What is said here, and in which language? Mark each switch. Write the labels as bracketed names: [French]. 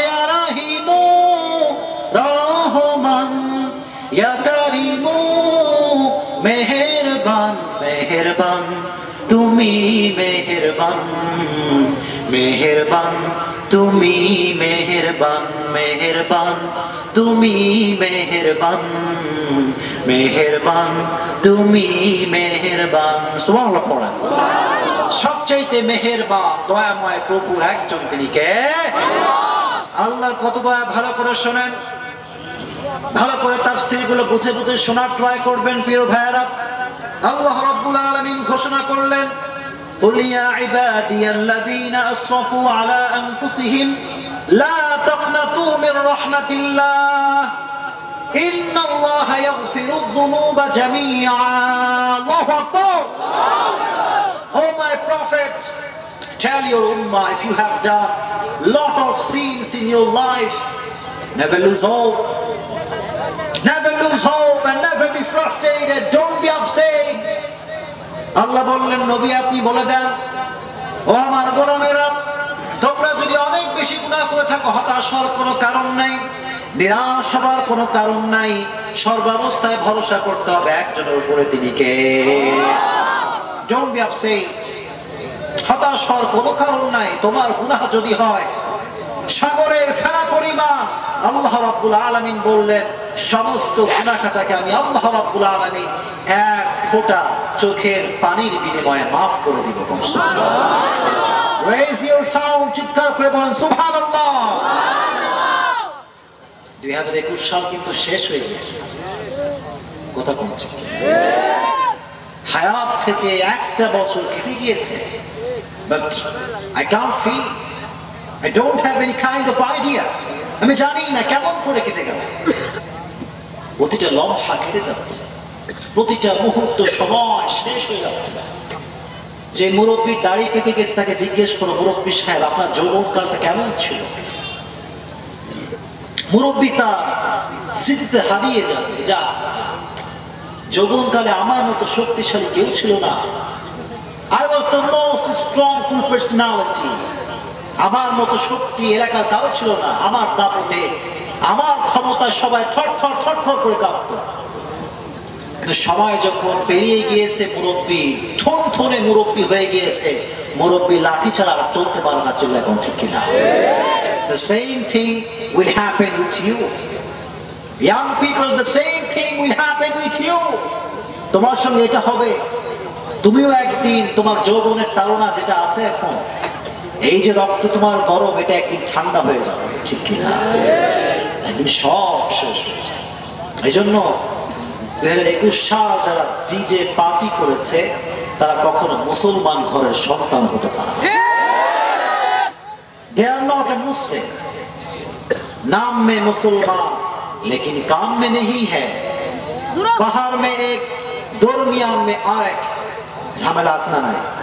[Bangla] ইয়া রাহিমু রহমান, ইয়া কারিমু মেহেরবান, মেহেরবান তুমি, মেহেরবান, মেহেরবান তুমি, মেহেরবান, মেহেরবান তুমি, মেহেরবান, মেহেরবান তুমি, মেহেরবান। সুবহানাল্লাহ পড়েন। সবচাইতে মেহেরবান দয়াময় প্রভু একজন, তিনি কে? আল্লাহর কত দয়া ভালো করে শোনেন, ভালো করে তাফসীর গুলো বুঝে বুঝে শোনার ট্রাই করবেন প্রিয় ভাইরা। আল্লাহ রাব্বুল আলামিন ঘোষণা করলেন, [Arabic] قل يا عبادي الذين أسرفوا على أنفسهم لا تقنطوا من رحمة الله إن الله يغفر الذنوب جميعا. الله أكبر. [English] Oh my prophet, tell your ummah, if you have done lot of sins in your life, never lose hope, never lose hope and never be frustrated, don't be upset. [Bangla] আল্লাহ বললেন, নবী আপনি বলে দেন, ও আমার গোলামেরা, তোমরা যদি অনেক বেশি গুনাহ করে থাকো, হতাশ হওয়ার কোনো কারণ নাই, নিরাশ হওয়ার কোনো কারণ নাই। সর্বাবস্থায় ভরসা করতে হবে একজনের উপরে, তিনি কে? [English] Don't be upset. [Bangla] হতাশ হওয়ার কোনো কারণ নাই। তোমার গুনাহ যদি হয় সাগরের ফেনা পরিমাণ, আল্লাহ রাব্বুল আলামিন বললেন সমস্ত গুনাহ খাতাকে আমি আল্লাহ রাব্বুল আলামিন এক ফোঁটা চোখের পানির বিনিময়ে maaf করে দিব। সুবহানাল্লাহ। [English] Raise your sound, [Bangla] চিৎকার করে বলেন সুবহানাল্লাহ। 2021 সাল কিন্তু শেষ হয়ে গেছে। কথা বলছি, হায়াত থেকে একটা বছর কেটে গিয়েছে, [English] but I can't feel, I don't have any kind of idea. [Bangla] আমি জানি না কেমন করে কেটে গেল। প্রতিটা লম্বা কেটে যাচ্ছে, প্রতিটা মুহূর্ত সময় শেষ হয়ে যাচ্ছে। যে মুরব্বীর দাড়ি পেকে গেছে তাকে জিজ্ঞেস করো, মুরব্বী সাহেব আপনার যৌবনকালটা কেমন ছিল? মুরব্বী তার স্মৃতিতে হারিয়ে যাবে, যা যৌবনকালে আমার মতো শক্তিশালী কেউ ছিল না। [English] I was the most strongful personality. [Bangla] আমার মতো শক্তি এলাকার কারো ছিল না। আমার দাপটে, আমার ক্ষমতায় সবাই থর থর থর থর করে কাঁপত। সময় যখন পেরিয়ে গিয়েছে, মুরব্বী ঠনঠনে মুরব্বী হয়ে গিয়েছে, মুরব্বী লাঠি ছাড়া আর চলতে পারে না, চিল্লা কোন ঠিক কিনা? [English] The same thing will happen with you. Young people, the same thing will happen with you. [Bangla] তোমার সঙ্গে এটা হবে। তুমিও একদিন তোমার যৌবনের তাড়না যেটা আছে এখন, এই যে রক্ত তোমার গরম, এটা একদিন ঠান্ডা হয়ে যাবে, ঠিক কিনা? একদিন সব শেষ হয়ে যাবে। এই জন্য 2021 সাল যারা ডিজে পার্টি করেছে তারা কখনো মুসলমান ঘরের সন্তান হতে পারে না। [English] They are not a Muslim. [Hindi] नाम में मुसलमान लेकिन काम में नहीं है। बाहर में एक, दरमियान में आरेक, [Bangla] ঝামেলা আছে না নাই?